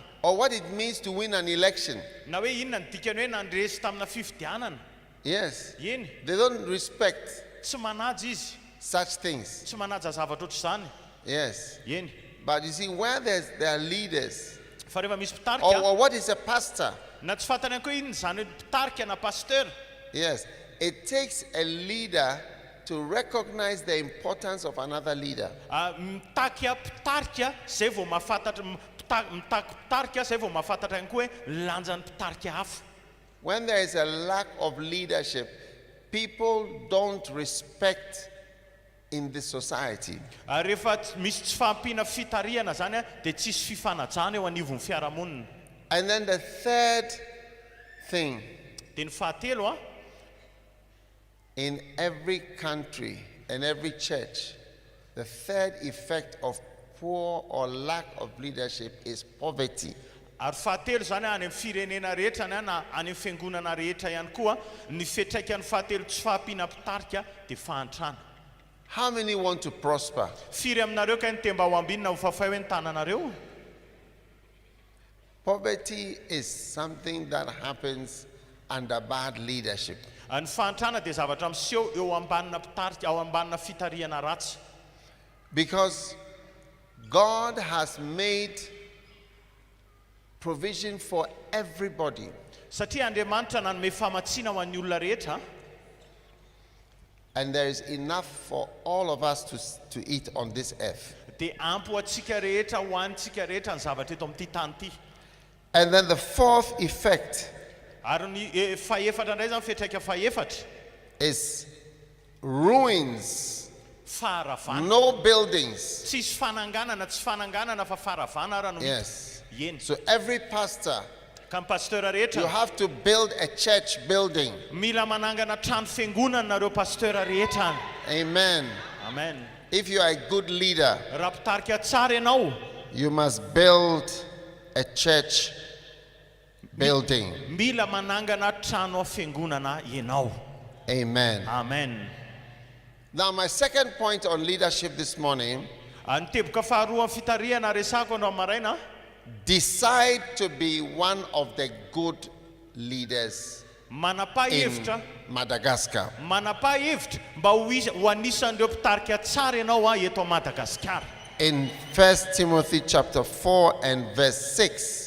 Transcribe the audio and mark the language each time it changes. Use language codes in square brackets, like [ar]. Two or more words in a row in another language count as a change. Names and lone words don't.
[en] Or what it means to win an election. [mg] Na hoe inona ny dikany hoe nandresy tamina fifidianana. [en] Yes. [mg] Eny. [en] They don't respect [mg] Tsy manaja izy. [en] such things. [mg] Tsy manaja zavatra ohatr' zany. [en] Yes. [mg] Eny. [en] But you see, where there are leaders, [mg] Fa rehefa misy mpitarika, [en] or what is a pastor? [mg] na tsy fantany ihany koa inona zany mpitarika na pasteur. [en] Yes. It takes a leader to recognize the importance of another leader. [mg] Mitaky mpitarika zay vao mahafantatra mitaky mpitarika zay vao mahafantatra ihany koa hoe lanjan'ny mpitarika hafa. [en] When there is a lack of leadership, people don't respect in the society. [mg] Rehefa misy tsy fahampiana fitariana zany a dia tsisy fifanajana eo anivon'ny fiarahamonina. [en] And then the third thing, [mg] Dia ny fahatelo [en] in every country and every church, the third effect of poor or lack of leadership is poverty. [mg] ary fahatelo zany any amin'ny firenena rehetra na any amin'ny fiangonana rehetra ihany koa ny fiantraikan'ny fahatelo tsy fahampiana mpitarika dia fahantrana. [en] How many want to prosper? [mg] Firy aminareo ka ny temba ho ambinina ho fafay hoe ny tananareo. [en] Poverty is something that happens under bad leadership. [mg] Ny fahantrana dia zavatra miseho eo ambanina mpitarika ao ambanina fitariana ratsy. [en] Because God has made provision for everybody. [mg] Satria Andriamanitra nanome famatsiana ho an'ny olona rehetra. [en] And there is enough for all of us to eat on this earth. [mg] Dia ampy ho antsika rehetra ho antsika rehetra ny zavatra eto amin'ity tany ity. [en] And then the fourth effect [mg] Ary ny faefatra indray zany fiantraika faefatra. [en] is ruins, [mg] Faharavana. [en] no buildings. [mg] Tsisy fananganana, tsy fananganana fa faharavana ara no. [en] Yes. [mg] Eny. [en] So every pastor, [mg] Ka ny pasteur [en] you [mg] rehetra [en] have to build a church building. [mg] mila manangana trano fiangonana nareo pasteur rehetra. [en] Amen. [mg] Amen. [en] If you are a good leader, [mg] Raha mpitarika tsara ianao, [en] you must build a church building. [mg] mila manangana trano fiangonana ianao. [en] Amen. [mg] Amen. [en] Now, my second point on leadership this morning, [mg] Ny teboka faharoa amin'ny fitariana resako andro maraina, [en] decide to be one of the good leaders in [mg] manapa-hevitra Madagascar. manapa-hevitra mba ho anisan'ireo mpitarika tsara ianao eto Madagaskar. [en] In 1 Timothy chapter 4 and verse 6,